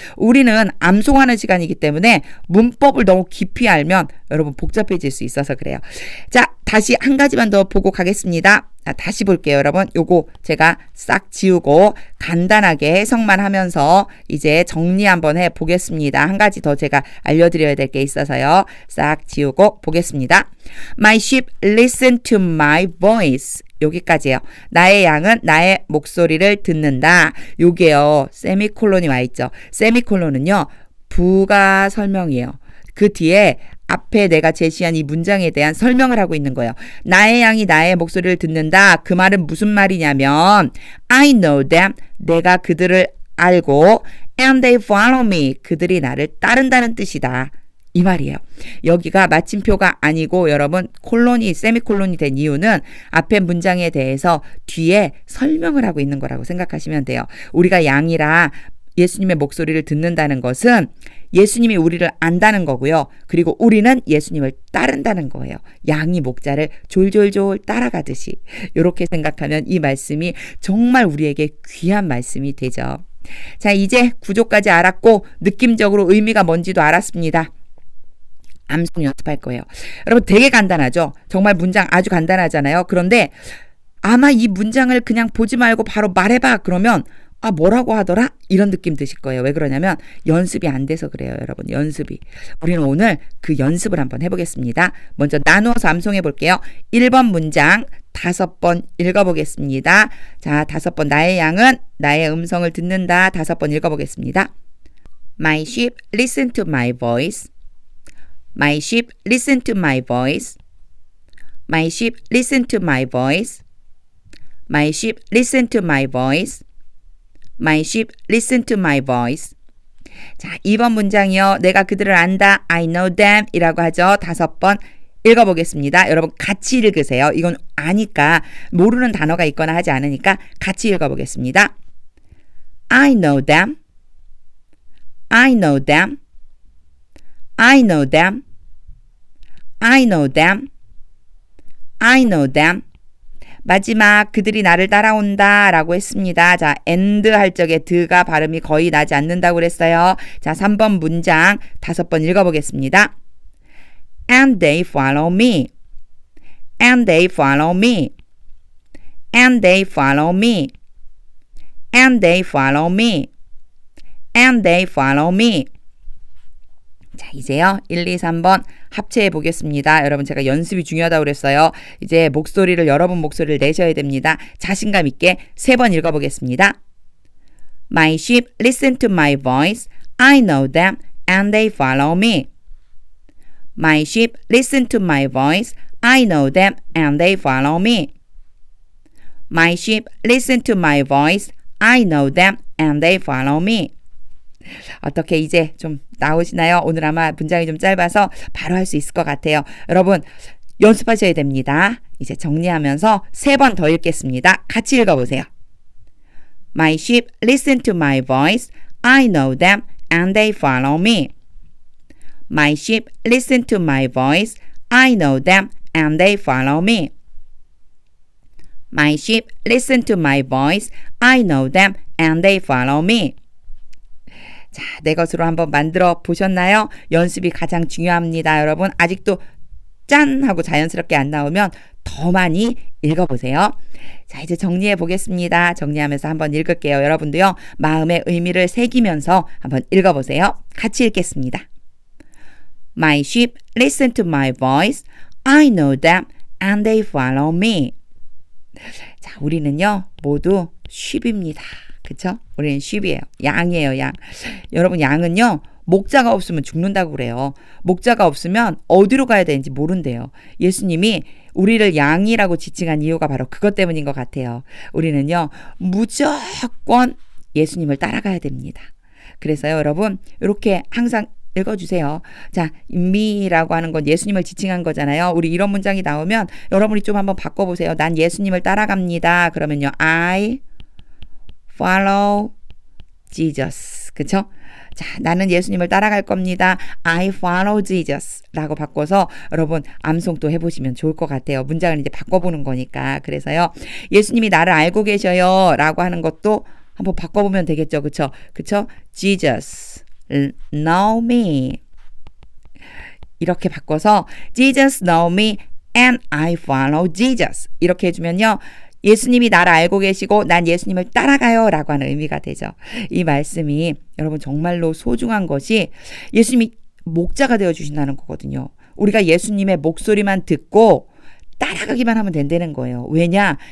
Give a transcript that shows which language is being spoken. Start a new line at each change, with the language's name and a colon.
Korean: 우리는 암송하는 시간이기 때문에 문법을 너무 깊이 알면 여러분 복잡해질 수 있어서 그래요. 자, 다시 한 가지만 더 보고 가겠습니다. 다시 볼게요, 여러분. 요거 제가 싹 지우고 간단하게 해석만 하면서 이제 정리 한번 해 보겠습니다. 한 가지 더 제가 알려드려야 될 게 있어서요. 싹 지우고 보겠습니다.
English: My sheep listen to my voice.
Korean: 여기까지예요. 나의 양은 나의 목소리를 듣는다. 요게요. 세미콜론이 와 있죠. 세미콜론은요. 부가 설명이에요. 그 뒤에 앞에 내가 제시한 이 문장에 대한 설명을 하고 있는 거예요. 나의 양이 나의 목소리를 듣는다. 그 말은 무슨 말이냐면
English: I know them.
Korean: 내가 그들을 알고
English: and they follow me.
Korean: 그들이 나를 따른다는 뜻이다. 이 말이에요. 여기가 마침표가 아니고 여러분 콜론이 세미콜론이 된 이유는 앞에 문장에 대해서 뒤에 설명을 하고 있는 거라고 생각하시면 돼요. 우리가 양이라 예수님의 목소리를 듣는다는 것은 예수님이 우리를 안다는 거고요. 그리고 우리는 예수님을 따른다는 거예요. 양이 목자를 졸졸졸 따라가듯이. 이렇게 생각하면 이 말씀이 정말 우리에게 귀한 말씀이 되죠. 자, 이제 구조까지 알았고 느낌적으로 의미가 뭔지도 알았습니다. 암송 연습할 거예요. 여러분 되게 간단하죠? 정말 문장 아주 간단하잖아요. 그런데 아마 이 문장을 그냥 보지 말고 바로 말해봐. 그러면 뭐라고 하더라? 이런 느낌 드실 거예요. 왜 그러냐면 연습이 안 돼서 그래요, 여러분. 연습이. 우리는 오늘 그 연습을 한번 해보겠습니다. 먼저 나누어서 암송해 볼게요. 1번 문장 5번 읽어보겠습니다. 자, 5번 나의 양은 나의 음성을 듣는다. 5번 읽어보겠습니다.
English: My sheep listen to my voice. My sheep listen to my voice. My sheep listen to my voice. My sheep listen to my voice. My sheep listen to my voice.
Korean: 자, 2번 문장이요. 내가 그들을 안다.
English: I know them
Korean: 이라고 하죠. 5번 읽어보겠습니다. 여러분 같이 읽으세요. 이건 아니까 모르는 단어가 있거나 하지 않으니까 같이 읽어보겠습니다.
English: I know them. I know them. I know them. I know them. I know them.
Korean: 마지막 그들이 나를 따라온다 라고 했습니다. 자, and 할 적에 드가 발음이 거의 나지 않는다고 그랬어요. 자, 3번 문장 5번 읽어보겠습니다.
English: And they follow me. And they follow me. And they follow me. And they follow me. And they follow me.
Korean: 자, 이제요. 1, 2, 3번 합체해 보겠습니다. 여러분 제가 연습이 중요하다고 그랬어요. 이제 목소리를 여러분 목소리를 내셔야 됩니다. 자신감 있게 3번 읽어보겠습니다.
English: My sheep listen to my voice. I know them and they follow me. My sheep listen to my voice. I know them and they follow me. My sheep listen to my voice. I know them and they follow me.
Korean: 어떻게 이제 좀 나오시나요? 오늘 아마 문장이 좀 짧아서 바로 할 수 있을 것 같아요. 여러분 연습하셔야 됩니다. 이제 정리하면서 3번 더 읽겠습니다. 같이 읽어보세요.
English: My sheep listen to my voice. I know them and they follow me. My sheep listen to my voice. I know them and they follow me. My sheep listen to my voice. I know them and they follow me.
Korean: 자, 내 것으로 한번 만들어 보셨나요? 연습이 가장 중요합니다. 여러분 아직도 짠 하고 자연스럽게 안 나오면 더 많이 읽어보세요. 자, 이제 정리해 보겠습니다. 정리하면서 한번 읽을게요. 여러분도요. 마음의 의미를 새기면서 한번 읽어보세요. 같이 읽겠습니다.
English: My sheep listen to my voice. I know them and they follow me.
Korean: 자, 우리는요. 모두 sheep입니다. 그쵸? 우리는 sheep이에요. 양이에요, 양. 여러분, 양은요, 목자가 없으면 죽는다고 그래요. 목자가 없으면 어디로 가야 되는지 모른대요. 예수님이 우리를 양이라고 지칭한 이유가 바로 그것 때문인 것 같아요. 우리는요, 무조건 예수님을 따라가야 됩니다. 그래서요, 여러분, 이렇게 항상 읽어주세요. 자, me라고 하는 건 예수님을 지칭한 거잖아요. 우리 이런 문장이 나오면 여러분이 좀 한번 바꿔보세요. 난 예수님을 따라갑니다. 그러면요,
English: I follow Jesus.
Korean: 그쵸? 자, 나는 예수님을 따라갈 겁니다.
English: I follow Jesus
Korean: 라고 바꿔서 여러분 암송 또 해보시면 좋을 것 같아요. 문장을 이제 바꿔보는 거니까. 그래서요. 예수님이 나를 알고 계셔요 라고 하는 것도 한번 바꿔보면 되겠죠. 그쵸? 그쵸?
English: Jesus know me.
Korean: 이렇게 바꿔서
English: Jesus know me and I follow Jesus.
Korean: 이렇게 해주면요. 예수님이 나를 알고 계시고 난 예수님을 따라가요 라고 하는 의미가 되죠. 이 말씀이 여러분 정말로 소중한 것이 예수님이 목자가 되어주신다는 거거든요. 우리가 예수님의 목소리만 듣고 따라가기만 하면 된다는 거예요. 왜냐?